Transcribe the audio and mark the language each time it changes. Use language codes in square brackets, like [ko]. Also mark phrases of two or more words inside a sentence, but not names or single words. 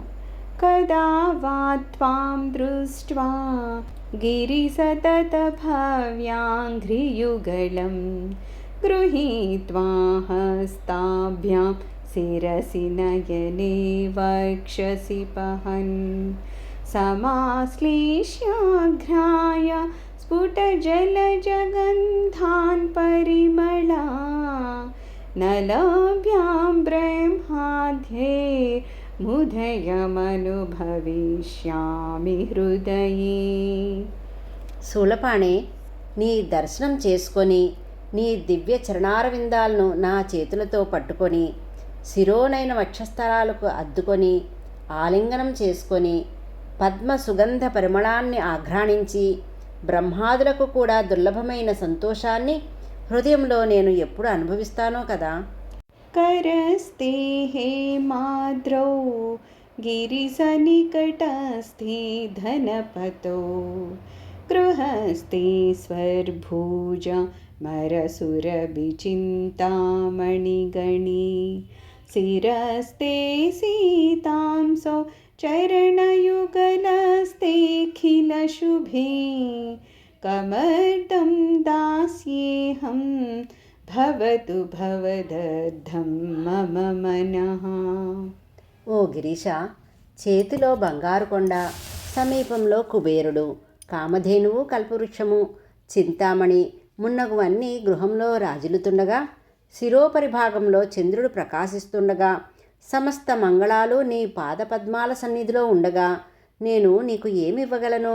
[sa] కదా వా త్వాం దృష్ట్వా గిరిసతత భవ్యాంఘ్రియుగళం గృహీత్వా హస్తాభ్యాం శిరసి నయనే వక్షసి పహన్ సమాశ్లేష్యాఘ్రాయ स्फुटजलजगन्धान् परिमला नलाभ्यां ब्रह्माध्ये मुदयमनुभविष्यामि हृदये. [te] శూలపాణే, నీ దర్శనం చేసుకొని నీ దివ్య చరణారవిందాలను నా చేతులతో పట్టుకొని శిరోనైన వక్షస్థలాలకు అద్దుకొని ఆలింగనం చేసుకొని పద్మ సుగంధ పరిమళాన్ని ఆఘ్రాణించి బ్రహ్మాదులకు కూడా దుర్లభమైన సంతోషాన్ని హృదయంలో నేను ఎప్పుడు అనుభవిస్తానో కదా. [sa] करस्ते हेमाद्रौ गिरिसनिकटस्थे धनपतो गृहस्थे स्वर्भुजा मरसुरभिचिन्तामणिगणी शिरस्ते सीतांसौ चरणयुगलस्तेऽखिलशुभे कमर्दं दास्येऽहं భవతు భవదర్థం మమ మనః. [te] ఓ గిరీశ, చేతిలో బంగారు కొండ, సమీపంలో కుబేరుడు, కామధేనువు, కల్పవృక్షము, చింతామణి మున్నగువన్నీ గృహంలో రాజులుతుండగా, శిరోపరిభాగంలో చంద్రుడు ప్రకాశిస్తుండగా, సమస్త మంగళాలు నీ పాదపద్మాల సన్నిధిలో ఉండగా నేను నీకు ఏమివ్వగలను?